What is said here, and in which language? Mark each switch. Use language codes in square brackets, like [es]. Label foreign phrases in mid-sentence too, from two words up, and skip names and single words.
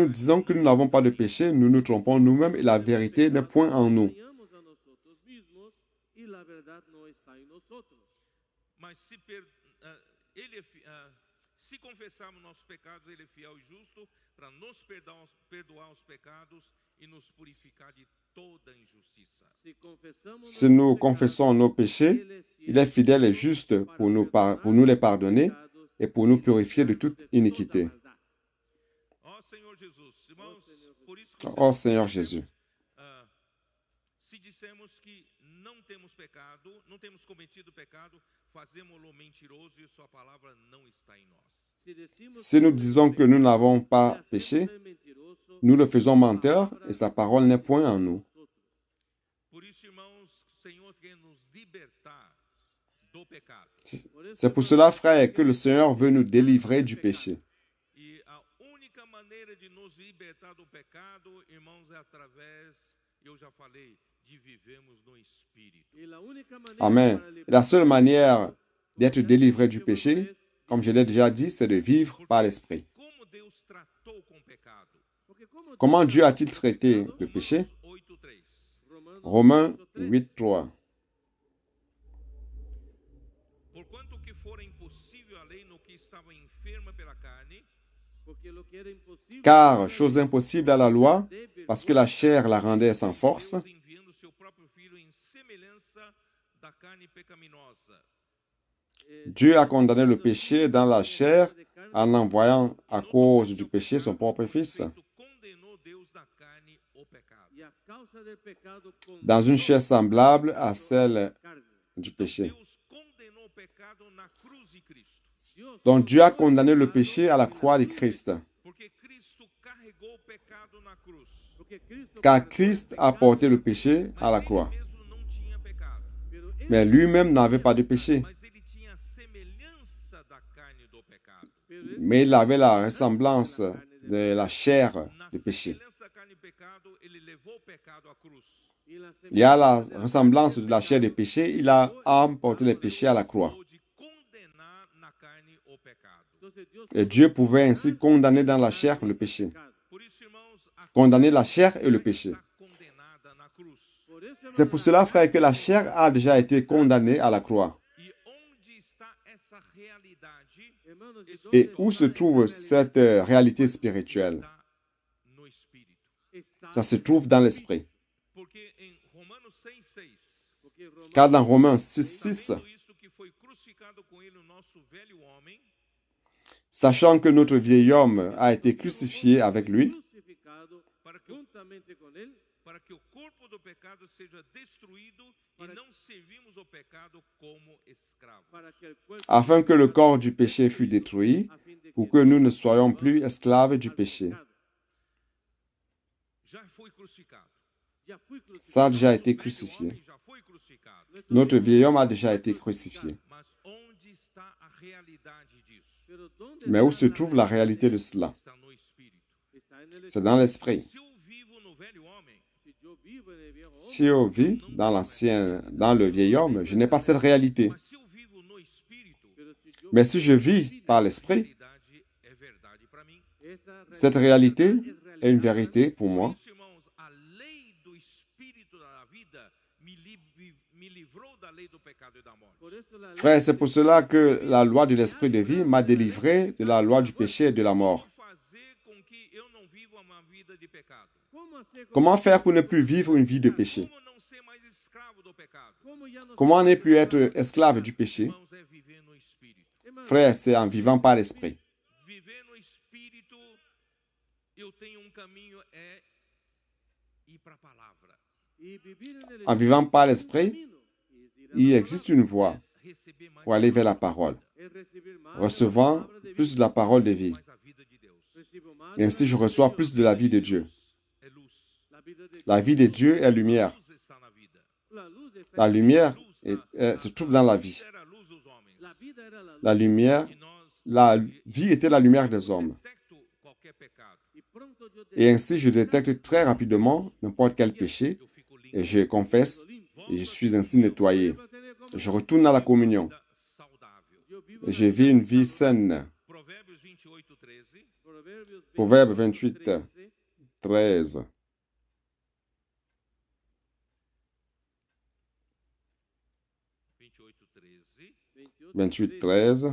[pt] verdade [fr] disons que nous n'avons pas de péché, nous nous trompons nous-mêmes et la vérité n'est point en nous. [es] Engañamos a nosotros mismos y la verdad no está en nosotros. [pt] Mas se confessarmos nossos pecados, Ele é fiel e justo para nos perdoar os pecados e nos purificar de toda injustiça. [es] Si confesamos Si nuestros [fr] nous [es] pecados, [fr] confessons nos péchés, [es] Él es [fr] il est fidèle et juste pour nous les pardonner [es] pecados [fr] et pour nous purifier de toute iniquité. [es] maldad. [pt] Ó Senhor Jesus, irmãos, por isso que [fr] Ó Seigneur Jésus. [pt] se dissermos que não temos pecado, não temos cometido pecado, fazemos-lo mentiroso e sua palavra não está em nós. [es] Si decimos [fr] Si nous disons que nous n'avons pas péché, nous le faisons menteur et sa parole n'est point en nous. [pt] Por isso, irmãos, o Senhor quer nos libertar do pecado. [fr] C'est pour cela, frère, que le Seigneur veut nous délivrer du péché. [pt] E a única maneira de nos libertar do pecado, irmãos, é através, eu já falei, de vivermos no Espírito. Amen. [fr] Et la seule manière d'être délivré du péché, comme je l'ai déjà dit, c'est de vivre par l'Esprit. [pt] Como Deus tratou com o pecado? [fr] Comment Dieu a-t-il traité le péché? 8:3. Romains 8, 3. [pt] Porquanto que fora impossível a lei no que estava enferma pela carne, [fr] Car, chose impossible à la loi, parce que la chair la rendait sans force, [pt] Deus enviando seu próprio filho em semelhança da carne pecaminosa, [fr] Dieu a condamné le péché dans la chair en envoyant à cause du péché son propre Fils. [pt] condenou Deus na carne o pecado. [fr] Dans une chair semblable à celle du péché. [pt] Deus condenou o pecado na cruz de Cristo, [fr] Donc Dieu a condamné le péché à la croix de Christ. [pt] porque Cristo carregou o pecado na cruz. [fr] Car Christ a porté le péché à la croix. [pt] Ele mesmo não tinha pecado, [fr] Mais lui-même n'avait pas de péché. [pt] mas ele tinha a semelhança da carne do pecado. [fr] Mais il avait la ressemblance de la chair [pt] Na [fr] du péché. [pt] semelhança da carne do pecado, ele levou o pecado à cruz. [fr] Il y a la ressemblance de la chair du péché, il a emporté le péché à la croix. [pt] De condenar na carne o pecado. [fr] Et Dieu pouvait ainsi condamner dans la chair le péché. [pt] Por isso, irmãos, a [fr] Condamner la chair et le péché. [pt] está condenada na cruz. [fr] C'est pour cela, frère, que la chair a déjà été condamnée à la croix. [pt] E onde está essa realidade? [fr] Et où se trouve cette réalité spirituelle? [pt] Está no Espírito. [fr] Ça se trouve dans l'esprit. [pt] Porque em Romanos 6:6, [fr] Car dans Romains 6, 6, [pt] sabendo isto que foi crucificado com ele o nosso velho homem, [fr] sachant que notre vieil homme a été crucifié avec lui, [pt] para que o corpo do pecado seja destruído e não servimos o pecado como escravos. [fr] afin que le corps du péché fût détruit, pour que nous ne soyons plus esclaves du péché. [pt] Já foi crucificado. [fr] Ça a déjà été [pt] Nosso velho [fr] crucifié. [pt] homem já foi crucificado. [fr] Notre vieil homme a déjà été crucifié. [pt] Mas onde está a realidade disso? [fr] Mais où se trouve la réalité de cela? [pt] Está no Espírito. [fr] C'est dans l'esprit. [pt] Se eu vivo no velho homem, [fr] Si je vis dans le vieil homme, je n'ai pas cette réalité. [pt] Mas se eu vivo no Espírito, [fr] Mais si je vis par l'Esprit, [pt] realidade é verdade para mim. [fr] cette réalité est une vérité pour moi. [pt] Por isso, irmãos, a lei do Espírito da vida me livrou da lei do pecado e da morte. [fr] Frère, c'est pour cela que la loi de l'Esprit de vie m'a délivré de la loi du péché et de la mort. [pt] Como fazer com que eu não viva uma vida de pecado? [fr] Comment faire pour ne plus vivre une vie de péché? [pt] Como não ser mais escravo do pecado? [fr] Comment ne plus être esclave du péché? [pt] Irmãos, é viver no Espírito. [fr] Frère, c'est en vivant par l'Esprit. [pt] Viver no Espírito, eu tenho caminho, é ir para a palavra. [fr] En vivant par l'Esprit, il existe une voie [pt] Receber mais [fr] pour aller vers la parole, recevant plus de la parole de vie. [pt] mais a vida de Deus. [fr] Et ainsi, je reçois plus de la vie de Dieu. [pt] É luz. [fr] La vie de Dieu est lumière. [pt] Luz está na vida. [fr] La lumière se trouve dans la vie. [pt] Era a luz dos homens. [fr] La lumière, [pt] E nós [fr] la vie était la lumière des hommes. [pt] detecto qualquer pecado. [fr] Et ainsi, je détecte très rapidement n'importe quel péché [pt] Eu fico limpo. [fr] et je confesse et je suis ainsi nettoyé. Je retourne à la communion [pt] Vida saudável. [fr] et je vis une vie saine. [pt] Provérbios 28:13. [fr] Proverbe 28, 13. 28, 13.